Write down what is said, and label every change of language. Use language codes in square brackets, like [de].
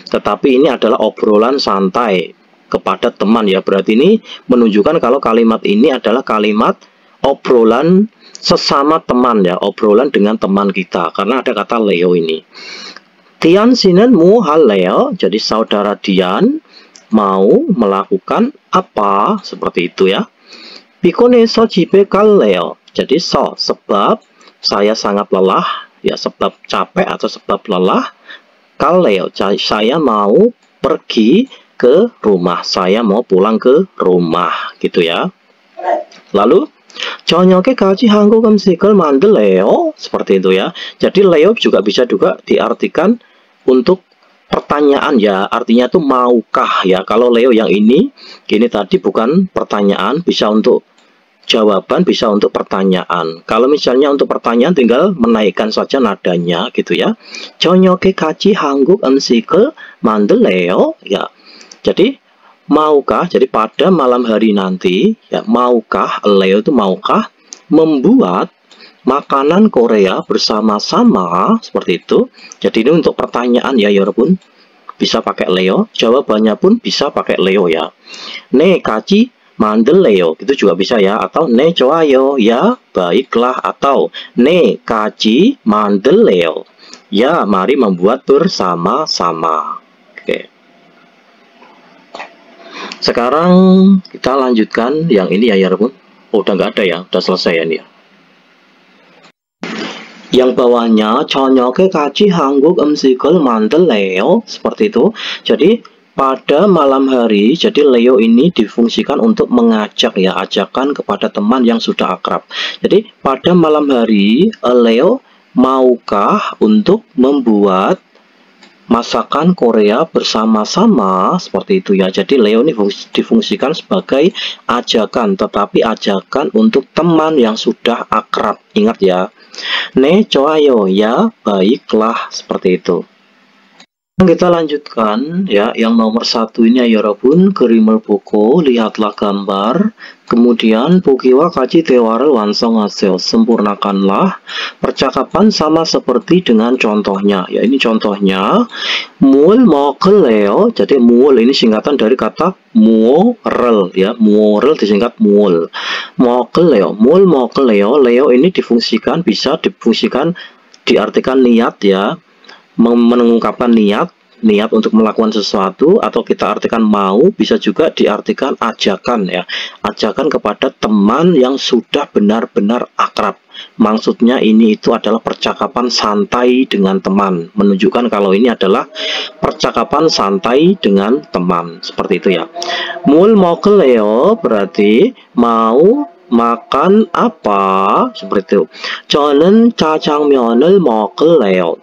[id] Tetapi ini adalah obrolan santai kepada teman ya. Berarti ini menunjukkan kalau kalimat ini adalah kalimat obrolan sesama teman ya, obrolan dengan teman kita. Karena ada kata Leo ini. [ko] Dian 씨는 뭐 할래요? [id] Jadi saudara Dian mau melakukan apa? Seperti itu ya. [ko] 피곤해서 집에 갈래요. [id] Jadi sebab saya sangat lelah ya, sebab capek atau sebab lelah. 갈래요. Saya mau pergi ke rumah. Saya mau pulang ke rumah gitu ya. [ko] Lalu 저녁에 같이 한국 음식을 만들래요. [id] Seperti itu ya. Jadi Leo juga bisa diartikan untuk pertanyaan ya, artinya itu maukah ya. Kalau Leo yang ini tadi bukan pertanyaan, bisa untuk jawaban, bisa untuk pertanyaan. Kalau misalnya untuk pertanyaan tinggal menaikkan saja nadanya gitu ya. [ko] 저녁에 같이 한국 음식을 만들래요. [id] Ya. Jadi maukah, jadi pada malam hari nanti ya, maukah Leo itu maukah membuat makanan Korea bersama-sama seperti itu. Jadi ini untuk pertanyaan ya Yorobun, bisa pakai Leo. Jawabannya pun bisa pakai Leo ya. [ko] 네 같이 만들래요 [id] itu juga bisa ya, atau [ko] 네 좋아요 [id] ya baiklah, atau 네 같이 만들래요 ya mari membuat bersama-sama. Oke. Sekarang kita lanjutkan yang ini ya Yorobun. Oh, udah nggak ada ya, udah selesai ya ini ya. [ko] Yang bawahnya 저녁에 같이 한국 음식을 만들래요. [id] Seperti itu. Jadi pada malam hari, jadi Leo ini difungsikan untuk mengajak ya, ajakan kepada teman yang sudah akrab. Jadi pada malam hari Leo maukah untuk membuat masakan Korea bersama-sama seperti itu ya. Jadi Leo ini difungsikan sebagai ajakan, tetapi ajakan untuk teman yang sudah akrab. Ingat ya. [ko] 네 좋아요 [id] ya baiklah seperti itu. Kita lanjutkan ya, yang nomor 1 ini ya 여러분. [ko] 그림을 보고 [id] lihatlah gambar, kemudian [ko] 보기와 같이 대화를 완성하세요. [id] sempurnakanlah percakapan sama seperti dengan contohnya ya. Ini contohnya, [ko] 뭘 먹을래요? [id] Jadi 뭘 ini singkatan dari kata 뭐를 ya, 뭐를 disingkat 뭘. [ko] 먹을래요, 뭘 먹을래요? [id] Leo ini difungsikan, bisa difungsikan diartikan niat ya, mengungkapkan niat untuk melakukan sesuatu, atau kita artikan mau, bisa juga diartikan ajakan ya, ajakan kepada teman yang sudah benar-benar akrab. Maksudnya ini itu adalah percakapan santai dengan teman, menunjukkan kalau ini adalah percakapan santai dengan teman seperti itu ya. [ko] 뭘 먹을래요? [id] berarti mau makan apa seperti itu. [ko] 저는 짜장면을 먹을래요.